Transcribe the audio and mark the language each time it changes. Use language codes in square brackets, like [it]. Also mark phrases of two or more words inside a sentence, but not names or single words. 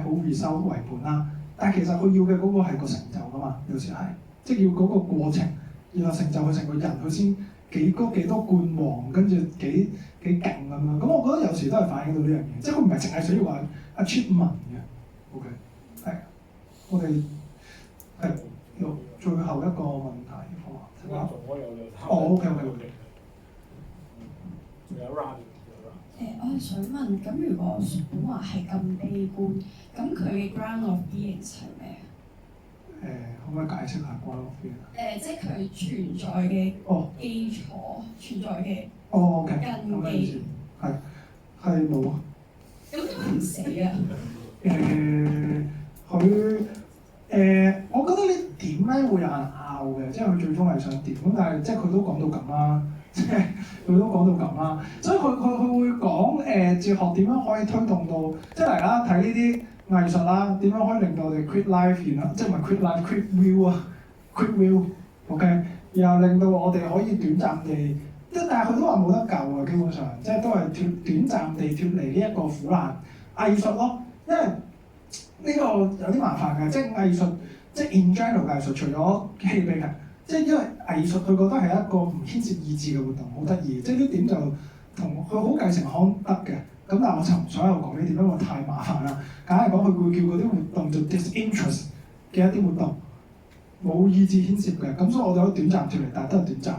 [yue] 好 result 為本啦。但係其實佢要嘅嗰個係個成就㗎嘛，有時係，即係要嗰個過程，然後成就佢成個人，佢先幾多冠王，跟住幾勁咁樣。咁我覺得有時都係反映到呢樣嘢，即係佢唔係淨係需要話 achievement 嘅。OK， 係，我哋係最後一個問題，好嘛？OK。仲有 round。我係想問，咁如果本話係咁悲觀，咁佢嘅 [en] ground of being [yue] 係咩啊？可唔可以解釋下 [en] ground of being？ [yue] 即係佢存在嘅基礎，存在嘅根基。係冇啊。咁都唔死啊？我覺得呢點咧會有人拗嘅，即係佢最終係想點咁，但係即係佢都講到咁啦，即係佢都講到咁啦，所以佢會講哲學點樣可以推動到，即係嚟啦睇呢啲藝術啦，點樣可以令到我哋 [en] quit life [yue] 然後即係唔係 [en] quit life quit will [yue] 啊 [en] quit will， [yue] OK， 然後令到我哋可以短暫地，但係佢都話冇得救啊，基本上即係都係短暫地脫離呢一個苦難藝術咯。因為呢個有啲麻煩嘅，即係藝術，即係 [en] in general [yue] 藝術，除咗戲劇，即係因為藝術佢覺得係一個唔牽涉意志嘅活動，好得意。即係呢點就同佢好繼承康德嘅，咁但係我就唔想喺度講呢點，因為太麻煩啦。簡單嚟講，佢會叫嗰啲活動做 disinterest 嘅一啲活動，冇意志牽涉嘅，咁所以我哋可以短暫脫離，但係都係短暫。